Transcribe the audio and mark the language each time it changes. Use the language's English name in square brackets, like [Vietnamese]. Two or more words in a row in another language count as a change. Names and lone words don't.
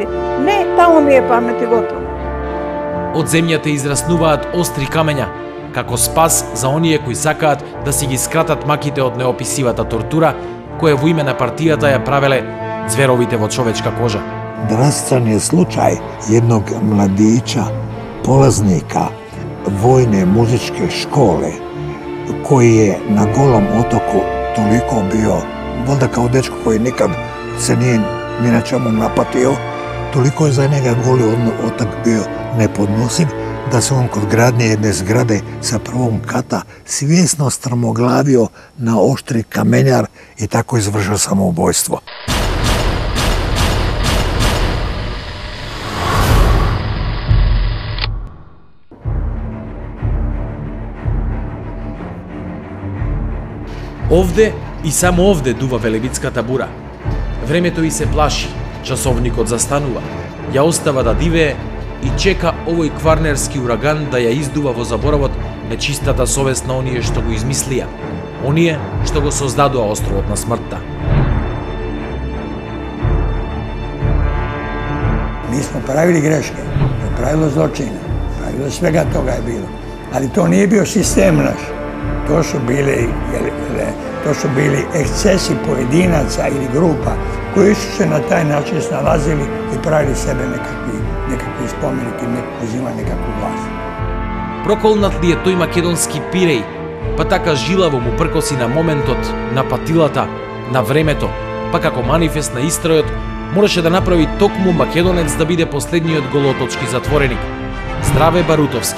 [Macedonian] Не, таму ми е памет и готово. Од земјата израснуваат остри камења, како спас за оние кои сакаат да си ги скратат маките од неописивата тортура, која во име на партијата ја правеле зверовите во човечка кожа. Драстан е случај [Croatian] jednog mladića, polaznika vojne muzičke škole, koji je na Golom otoku toliko bio, valjda kao dečko koji nikad se nije ni na čemu napatio, toliko je za njega Goli otok bio nepodnosiv, da se on kod gradnje jedne zgrade sa prvom kata svjesno strmoglavio na oštri kamenjar i tako izvršio samoubojstvo. [Macedonian] Овде и само овде дува велевитската бура. Времето и се плаши, часовникот застанува, ја остава да дивее и чека овој кварнерски ураган да ја издува во заборавот нечистата совест на оние што го измислија, оние што го создадоа островот на смртта. [Croatian] Mi smo pravili greške, pravilo zločina, pravilo svega toga je bilo. Ali to nije bio sistem naš. To su bili ekscesi pojedinaca ili grupa koji su se na taj način snalazili i pravili sebe nekakvi spomenik i uzimali nekakvu vlast. [Macedonian] Проколнат ли е тој македонски пиреј, па така жилаво му пркоси на моментот, на патилата, на времето, па како манифест на истројот, мораше да направи токму македонец да биде последниот голоточки затвореник. Здраве Барутовски.